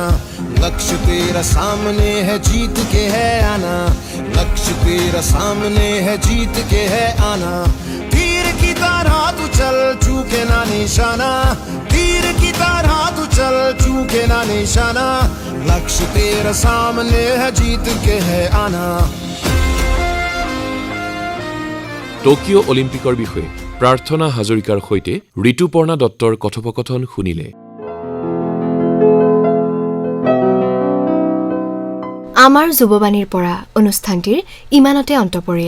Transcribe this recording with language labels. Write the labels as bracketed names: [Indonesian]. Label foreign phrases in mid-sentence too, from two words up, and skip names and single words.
[Hindi] लक्ष्य तेरा सामने है, जीत के है आना, लक्ष्य तेरा सामने है, जीत के है आना। तीर की तरह तू चल चूके ना निशाना, तीर तीर की तरह तू चल चूके ना निशाना लक्ष्य तेरा सामने है जीत के है आना [Assamese] টকিঅ' অলিম্পিকৰ বিষয়ে প্ৰাৰ্থনা হাজৰিকাৰ সৈতে ঋতুপৰ্ণা দত্তৰ কথোপকথন শুনিলে। আমাৰ যুৱবাণীৰ পৰা অনুষ্ঠানটিৰ ইমানতে অন্ত পৰিল।